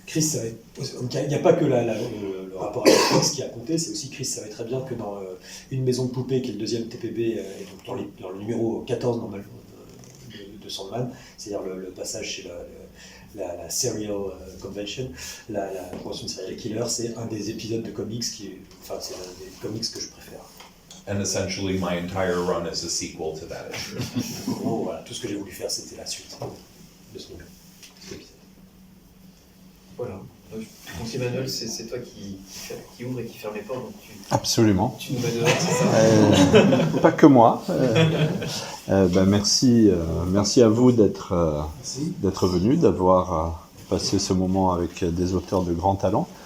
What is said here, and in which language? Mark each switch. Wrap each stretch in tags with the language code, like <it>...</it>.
<fr>Chris savait, il n'y a pas que le rapport avec Chris qui a compté, c'est aussi Chris savait très bien que dans Une maison de poupée, qui est le deuxième TPB, et donc dans le numéro 14 normalement de Sandman, c'est-à-dire le passage chez la Serial Convention, la convention de serial killer, c'est un des épisodes de comics c'est un des comics que je préfère.</fr> <en>And essentially my entire run is a sequel to that issue.</en> <fr>Bon, voilà, tout ce que j'ai voulu faire, c'était la suite de ce numéro. Voilà. Donc Emmanuel, c'est toi qui ouvre et qui ferme les portes, donc Absolument. Tu nous mets dehors, c'est ça? Pas que moi. Merci à vous d'être venus, d'avoir passé ce moment avec des auteurs de grand talent.</fr>